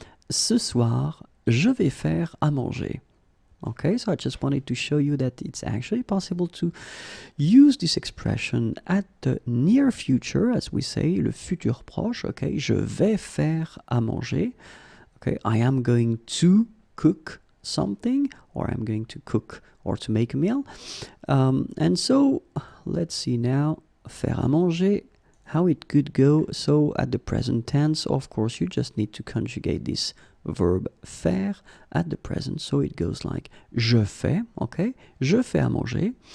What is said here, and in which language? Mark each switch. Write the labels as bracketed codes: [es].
[fr] Ce soir, je vais faire à manger. [en] Okay, so I just wanted to show you that it's actually possible to use this expression at the near future, as we say, le futur proche. [fr] Okay, je vais faire à manger. [en] Okay, I am going to cook something, or I'm going to cook or to make a meal. And so, let's see now, [fr] faire à manger, [en] how it could go. So at the present tense, of course, you just need to conjugate this verb faire at the present, so it goes like [fr] je fais, [en] okay? [fr] Je fais à manger.